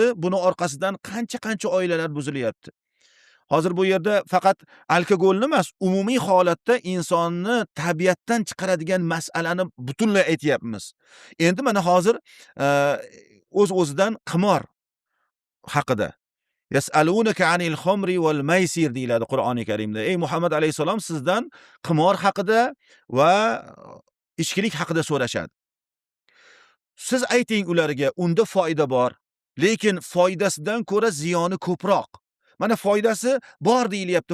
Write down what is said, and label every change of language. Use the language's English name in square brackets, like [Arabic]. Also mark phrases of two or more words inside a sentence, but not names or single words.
[Uzbek] Buni orqasidan qancha oilalar buzilyapti. Hozir bu yerda faqat alkogolni emas, umumiy holatda insonni tabiatdan chiqaradigan masalani butunlay aytyapmiz. Endi mana hozir o'z-o'zidan qimor haqida [Arabic] يسألونك عن الخمر والميسر [Uzbek] deyiladi Qur'oni Karimda. Ey Muhammad alayhisalom, sizdan qimor haqida va ichkilik haqida so'rashadi. Siz ayting ularga, unda foyda bor, lekin foydasidan ko'ra ziyoni ko'proq. Mana foydasi bor deyilyapti.